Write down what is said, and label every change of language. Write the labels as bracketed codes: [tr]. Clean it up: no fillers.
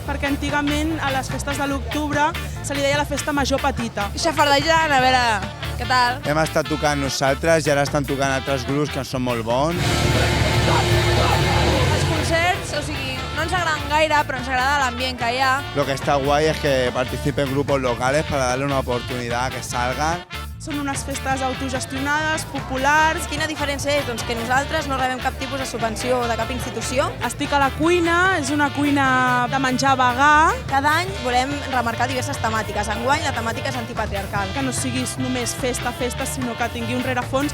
[ca] Perquè antigament a les festes de l'octubre se li deia la festa major petita. Xafardejant, a veure, què tal? Hem estat tocant nosaltres i ara estan tocant altres grups que són molt bons. Els concerts, o sigui, no ens agraden gaire, però ens agrada l'ambient que hi ha. [es] Lo que está guay es que participen grupos locales para darle una oportunidad a que salgan. [ca] Són unes festes autogestionades, populars. Quina diferència és? Doncs que nosaltres no rebem cap tipus de subvenció de cap institució. Estic a la cuina, és una cuina de menjar vegà. Cada any volem remarcar diverses temàtiques. Enguany la temàtica és antipatriarcal. Que no siguis només festa, sinó que tingui un rerefons.